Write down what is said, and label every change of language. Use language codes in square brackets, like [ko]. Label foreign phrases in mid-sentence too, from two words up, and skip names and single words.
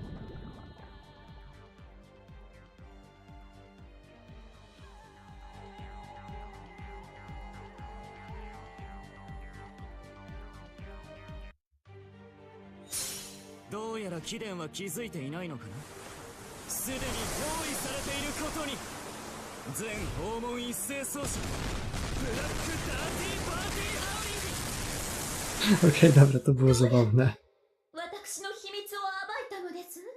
[ja] どうやら貴殿は気づいていないのかな。すでに用意されていることに。全訪問一斉操作ブラックダーティーパーティーハウリング。 [pl] Okej, dobra, to było zabawne. [ja] 私の秘密を暴いたのです。